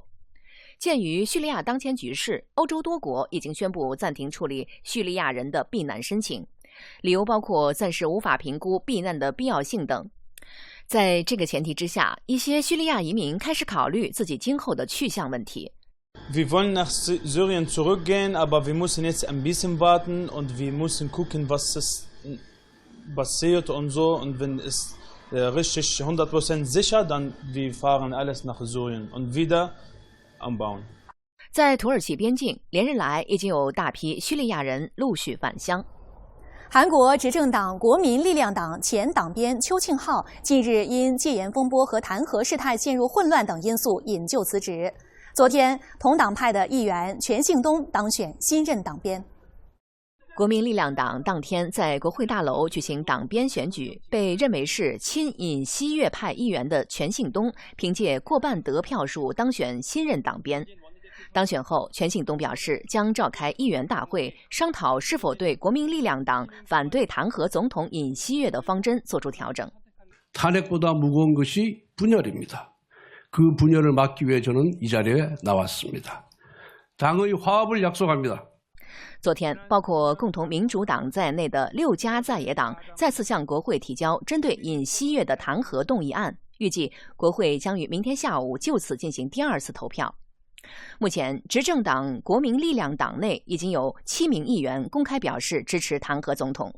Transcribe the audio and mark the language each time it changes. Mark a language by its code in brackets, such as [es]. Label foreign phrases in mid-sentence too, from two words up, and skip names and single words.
[zh] 鉴于叙利亚当前局势，欧洲多国已经宣布暂停处理叙利亚人的避难申请，理由包括暂时无法评估避难的必要性等。在这个前提之下，一些叙利亚移民开始考虑自己今后的去向问题。 [de] Wir wollen nach Syrien zurückgehen, aber wir müssen jetzt ein bisschen warten und wir müssen gucken, was es passiert und so. Und wenn es richtig 100% sicher, dann wir fahren alles nach Syrien und wieder anbauen. [zh] 在土耳其边境，连日来已经有大批叙利亚人陆续返乡。韩国执政党国民力量党前党鞭邱庆浩近日因戒严风波和弹劾事态陷入混乱等因素引咎辞职。昨天，同党派的议员全信东当选新任党鞭。国民力量党当天在国会大楼举行党编选举，被认为是亲尹锡悦派议员的全信东凭借过半得票数当选新任党编。当选后，全信东表示将召开议员大会，商讨是否对国民力量党反对弹劾总统尹锡悦的方针作出调整。 [ko] 탄핵보다 무거운 것이 분열입니다. 그 분열을 막기 위해 저는 이 자리에 나왔습니다. 당의 화합을 약속합니다. [zh] 昨天，包括共同民主党在内的6家在野党再次向国会提交针对尹锡悦的弹劾动议案，预计国会将于明天下午就此进行第2次投票。目前，执政党国民力量党内已经有7名议员公开表示支持弹劾总统。